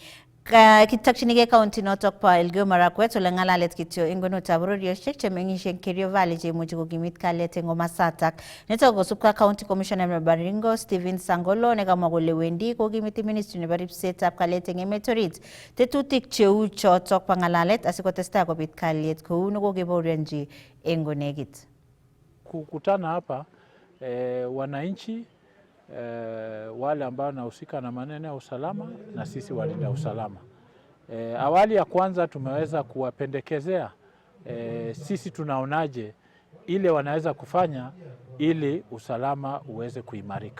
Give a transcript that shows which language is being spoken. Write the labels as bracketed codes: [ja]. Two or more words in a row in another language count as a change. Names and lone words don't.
[kln] Kitokchinigei county notok po Elgeyo Marakwet ole ng'alalet kityo eng kwenutab bororiosiek chemeng'ishe eng Kerio Valley cheimuchi kokimit kalyet eng komasatak. Nitok kosubkei County Commissioner nebo Baringo Stephen Sangolo nekamwa kole wendi kokimiti Ministry nebo ripsetab kalyet eng emet orit tetutik cheu chotok po ng'alalet asikotestai kobit kalyet kou nekokebaorionji eng konekit. [sw] Kukutana hapa wananchi wale ambao wanahusika na maneno ya usalama na sisi walinda usalama. Awali ya kwanza tumeweza kuwapendekezea sisi tunaonaje ile wanaweza kufanya ili usalama uweze kuimarika.